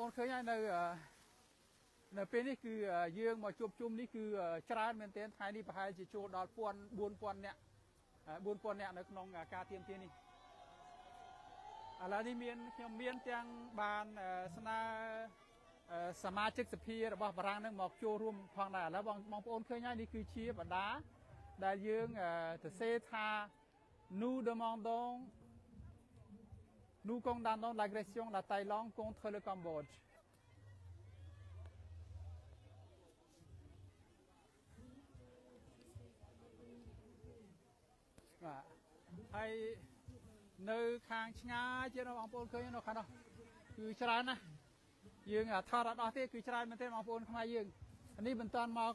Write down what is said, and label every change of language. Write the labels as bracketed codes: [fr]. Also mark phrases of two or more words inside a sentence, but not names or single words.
[km] នឃើញហើយនៅពេលនេះគឺយើងមកជួបជុំនេះគឺច្រើនមែនទែនថ្ងៃនេះប្រហែលជាចូលដល់4000នាក់នៅក្នុងការទាមទារនេះឥឡូវនេះខ្ញុំមានទាំងបានស្នើសមាជិកសភារបស់បារាំងនឹងមកចូលរួមផងដែរឥឡូវបងប្អូនឃើញហើយនេះគឺជាបណ្ដាដែលយើងទៅសេថា [fr] nous condamnons l'agression de la Thaïlande contre le Cambodge [km] បាទហើយនៅខាងឆ្ងាយជាបងប្អូនឃើញនៅខាងនោះគឺច្រើនណាស់យើងថតអត់អស់ទេគឺច្រើនមែនទេបងប្អូនខ្មែរយើងនេះមិនតាន់មក